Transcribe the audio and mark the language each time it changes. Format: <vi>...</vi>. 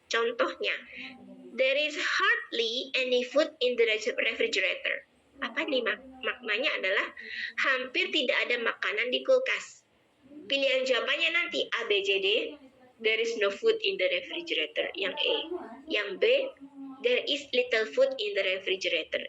<en>Contohnya, there is hardly any food in the refrigerator.</en> <id>Apa nih maknanya adalah hampir tidak ada makanan di kulkas. Pilihan jawabannya nanti A, B, C, D.</id> <en>There is no food in the refrigerator.</en> <id>Yang A. Yang B,</id> <en>there is little food in the refrigerator.</en>